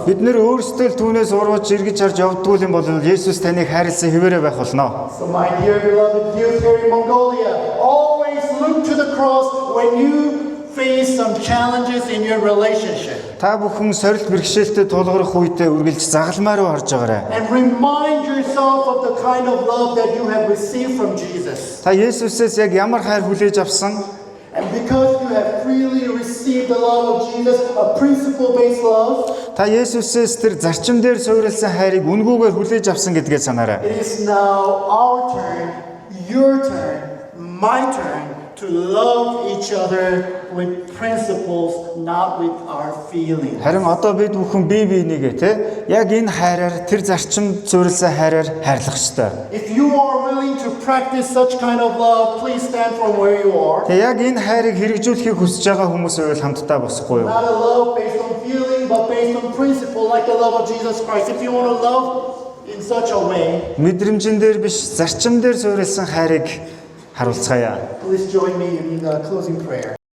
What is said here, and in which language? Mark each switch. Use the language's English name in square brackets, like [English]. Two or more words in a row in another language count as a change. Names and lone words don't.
[Mongolian] Бид нэр өөрсдөө л түүнээс урвж эргэж харж явдгүй юм бол Есүс таныг хайрлсан хэвээрээ байх болно. [English] So my dear beloved youth here in Mongolia, always look to the cross when you face some challenges in your relationship. [Mongolian] Та бүхэн сорилт бэрхшээлтэд тулгарх үедээ үргэлж загалмай руу харж байгаарай. [English] And remind yourself of the kind of love that you have received from Jesus. [Mongolian] Та Есүсээс яг ямар хайр хүлээж авсан? [English] And because you have freely received the love of Jesus, a principle-based love, [Mongolian] Та Есүсээс тэр зарчим дээр суурилсан хайрыг үнгүүгээр хүлээж авсан гэдгээ санаарай. [English] it is now our turn, your turn, my turn to love each other with principles, not with our feelings. [Mongolian] Харин одоо бид бүхэн бие биенийгээ те яг энэ хайраар тэр зарчим суурилсан хайраар хайрлах ёстой. [English] If you are willing to practice such kind of love, please stand from where you are. [Mongolian] Тэг яг энэ хайрыг хэрэгжүүлэхийг хүсэж байгаа хүмүүс байвал хамтдаа босхгүй юу? [English] Not a love based on feeling, but based on principle, like the love of Jesus Christ. If you want to love in such a way, [Mongolian] Мэдрэмжэн дээр биш зарчим дээр суурилсан хайрыг харуулцгаая. [English] please join me in the closing prayer.